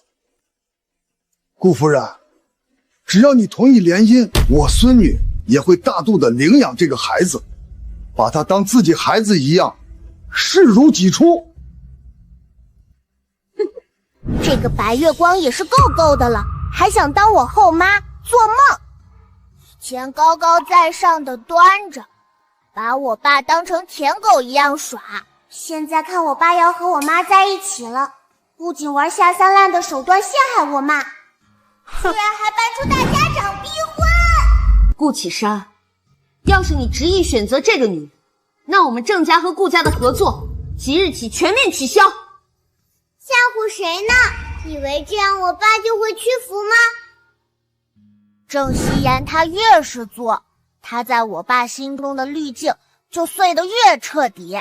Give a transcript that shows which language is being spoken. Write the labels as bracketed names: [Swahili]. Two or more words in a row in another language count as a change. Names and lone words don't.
[Chinese] 顧夫人，只要你同意聯姻，我孫女也會大度的領養這個孩子，把他當自己孩子一樣，視如己出。這個白月光也是夠夠的了，還想當我後媽，做夢！前高高在上的端着，把我爸当成舔狗一样耍。现在看我爸要和我妈在一起了，不仅玩下三滥的手段陷害我妈，居然还搬出大家长逼婚。顧啟山，要是你执意選擇這個女人，那我們鄭家和顧家的合作即日起全面取消。嚇唬誰呢？以為這樣我爸就會屈服嗎？鄭希言他越是做，他在我爸心中的濾鏡就碎得越徹底。